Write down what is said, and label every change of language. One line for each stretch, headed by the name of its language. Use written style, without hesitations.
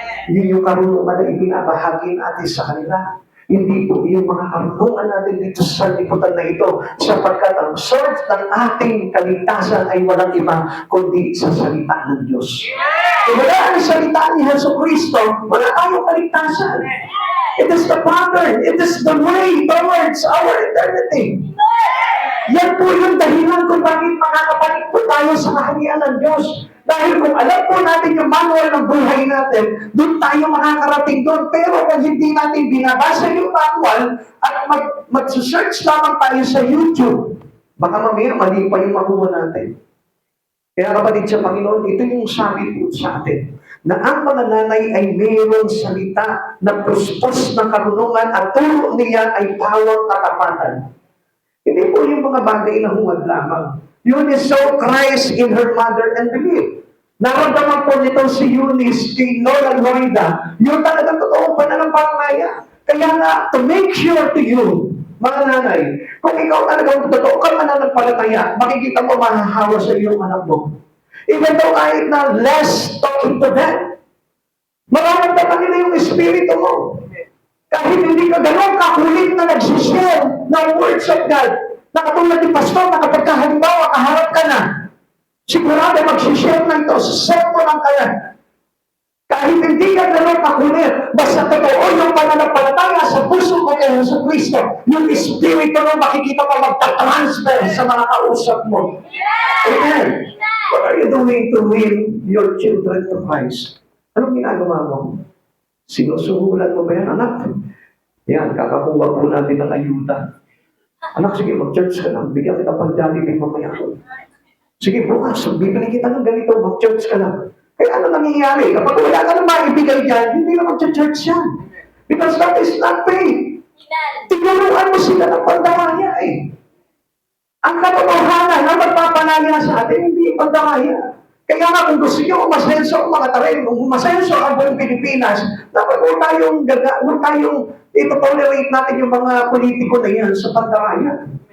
Filipino: Yun yung karunungan na ibinabahagi natin sa kanila. Hindi po yung mga karunungan natin dito sa liputan na ito, sapagkat ang source ng ating kaligtasan ay walang iba kundi sa salita ng Diyos. Kung wala ang salita ni Hesus Kristo, wala tayong kaligtasan.
English: It is the pattern, it is the way towards our eternity.
Filipino: Yan po yung dahilan kung bakit makakabalik po tayo sa kaharian ng Diyos. Dahil kung alam po natin yung manual ng buhay natin, doon tayo makakarating doon. Pero kung hindi natin binabasa yung manual at mag-search lamang tayo sa YouTube, baka mamaya mali pa yung makuha natin. Kaya kapatid sa Panginoon, ito yung sabi po sa atin, na ang mga nanay ay mayroong salita na puspos ng karunungan at turo niya ay pawang katapatan. Hindi po yung mga bagay na hungad lamang.
English: Eunice saw Christ in her mother and believed.
Filipino: Naramdaman po nito si Eunice kay Lola Loida, yung talagang totoong pananampalataya. Kaya nga,
English: to make sure to you,
Filipino: mga nanay, kung ikaw talagang totoo kang mananampalataya, makikita mo mahahawa sa iyong anak mo.
English: Even though
Filipino: kahit na
English: less talking to them,
Filipino: mararamdaman nila yung espiritu mo. Kahit hindi ka gano'n kakulit na nagsishare ng
English: words of God,
Filipino: na katulad ni Pastor, na kapag halimbawa, kaharap ka na, sigurado magsishare na ito, sa mo lang kaya. Kahit hindi ka gano'n kakulit, basta totoo yung pananampalataya sa puso mo kay Hesus Kristo, yung Espiritu mo makikita mo magta-transfer sa mga kausap mo. Amen.
English: What are you doing to win your children to Christ?
Filipino: Anong ginagawa mo? Sinusuhulan mo ba yan, anak? Yan, kakakuha po natin ng ayuda. Anak, sige, mag-church ka lang. Bigyan kita pang Jollibee mamaya. Sige, bukas, bibili kita ng ganito, mag-church ka lang. Kaya ano nangyayari? Kapag wala ka na maibigay dyan, hindi na mag-church yan.
English: Because that is not faith.
Filipino: Tinuruan mo sila ng pandamaya eh. Ang katotohanan na magpapalaya sa atin, hindi yung pandamaya. Kaya nga kung gusto nyo umasenso ang mga tarin, kung umasenso ang buong Pilipinas, dapat huwag tayong itotolerate natin yung mga politiko na yan sa pandamaya.